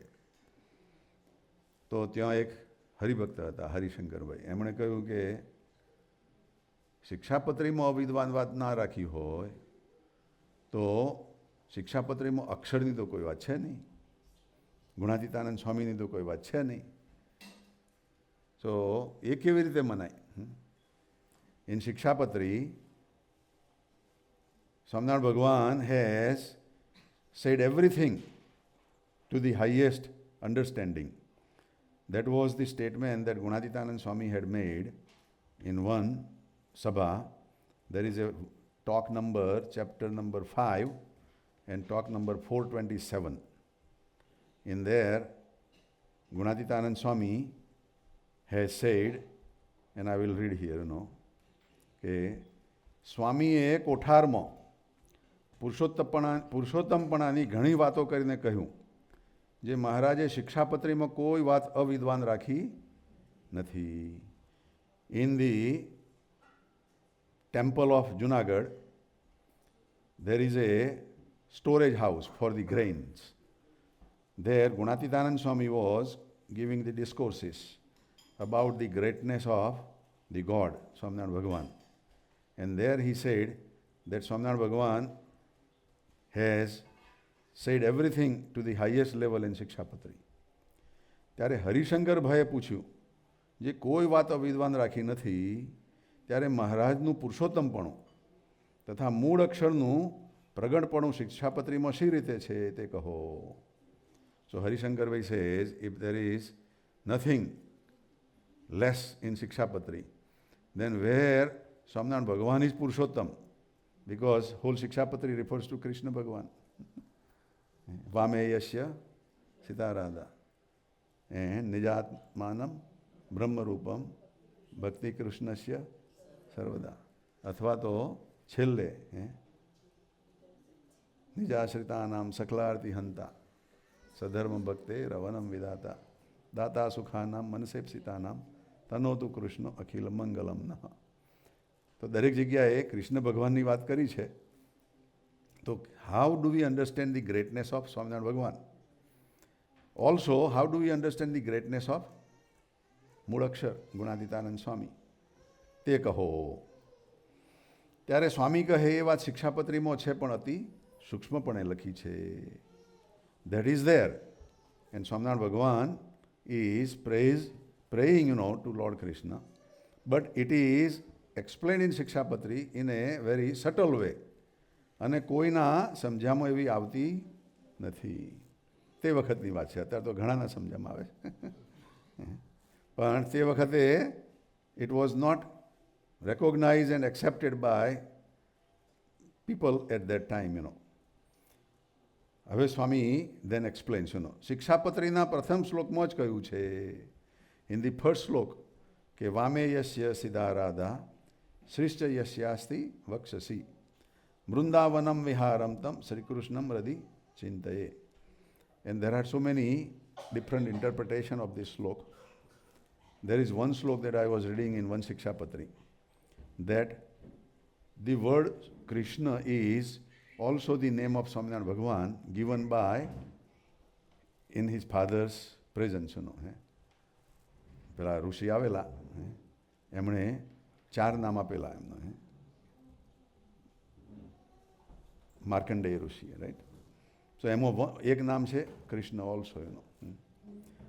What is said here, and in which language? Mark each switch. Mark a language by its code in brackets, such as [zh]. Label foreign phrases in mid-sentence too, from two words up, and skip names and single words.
[gu] તો ત્યાં એક હરિભક્ત હતા હરિશંકરભાઈ, એમણે કહ્યું કે શિક્ષાપત્રીમાં અવિદ્વાન વાત ના રાખી હોય તો શિક્ષાપત્રીમાં અક્ષરની તો કોઈ વાત છે નહીં, ગુણાતીતાનંદ સ્વામીની તો કોઈ વાત છે નહીં. તો એ કેવી રીતે મનાય? [en] in Shikshapatri Swaminarayan Bhagavan has said everything to the highest understanding. That was the statement that Gunatitanand Swami had made in one sabha. There is a talk number, chapter number 5 and talk number 427. In there, Gunatitanand Swami has said, and I will read here, [gu] કે સ્વામીએ કોઠારમાં પુરુષોત્તમપણાની ઘણી વાતો કરીને કહ્યું જે મહારાજે શિક્ષાપત્રીમાં કોઈ વાત અવિદ્વાન રાખી નથી. [en] in the temple of Junagadh there is a storage house for the grains. There Gunatitanand Swami was giving the discourses about the greatness of the God, Swaminarayan Bhagavan. And there he said that Swaminarayan Bhagavan has said everything to the highest level in Shikshapatri. [gu] ત્યારે હરિશંકરભાઈએ પૂછ્યું જે કોઈ વાત અવિદ્વાન રાખી નથી, ત્યારે મહારાજનું પુરુષોત્તમપણું તથા મૂળ અક્ષરનું પ્રગટપણું શિક્ષાપત્રીમાં શી રીતે છે તે કહો. [en] સો હરિશંકરભાઈ says, if there is nothing less in Shikshapatri, then where Swaminarayan Bhagavan is Purushottam, because whole Shikshapatri refers to Krishna Bhagavan. [sa] वामेयस्य सितारदा and निजात्मानम् ब्रह्मरूपम् भक्ति कृष्णस्य सर्वदा. [gu] અથવા તો છેલ્લે [sa] નિજાશ્રિતાનામ સકલાર્તિ હંતા સધર્મ ભક્તે રવનમ વિદાતા દાતા સુખાનામ મનસેપ્સિતાનામ તનોતુ કૃષ્ણ અખિલ મંગલમ નઃ. [gu] તો દરેક જગ્યાએ કૃષ્ણ ભગવાનની વાત કરી છે. [en] તો how do we understand the greatness of Swaminarayan Bhagavan? also how do we understand the greatness of Mool Akshar Gunatitanand Swami [gu] તે કહો. ત્યારે સ્વામી કહે એ વાત શિક્ષાપત્રીમાં છે પણ અતિ સૂક્ષ્મપણે લખી છે. [en] that is there and Swaminarayan Bhagavan is praying, to Lord Krishna, but it is explained in Shikshapatri in a very subtle way. [gu] અને કોઈના સમજામાં એવી આવતી નથી. તે વખતની વાત છે, અત્યારે તો ઘણાના સમજામાં આવે છે. પણ તે વખતે [en] it was not recognized and accepted by people at that time, હવે સ્વામી then explains, [gu] શિક્ષાપત્રીના પ્રથમ શ્લોકમાં જ કહ્યું છે, [en] in the first શ્લોક, [sa] કે વામે યસ્ય સિદ્ધારાધા શ્રીશ્ચ યસ્યાસ્તિ વક્ષસી વૃંદાવનમ વિહારમ તમ શ્રીકૃષ્ણમ હૃદિ ચિંતયે. [en] And there are so many different interpretations of this slok. There is one slok that I was reading in one Shikshapatri, that the word Krishna is also the name of Swaminarayan Bhagavan given by in his father's presence. [gu] પેલા ઋષિ આવેલા એમણે 4 નામ આપેલા એમને, માર્કંડેય ઋષિએ, રાઈટ. સો એમાં એક નામ છે કૃષ્ણ ઓલ્સો.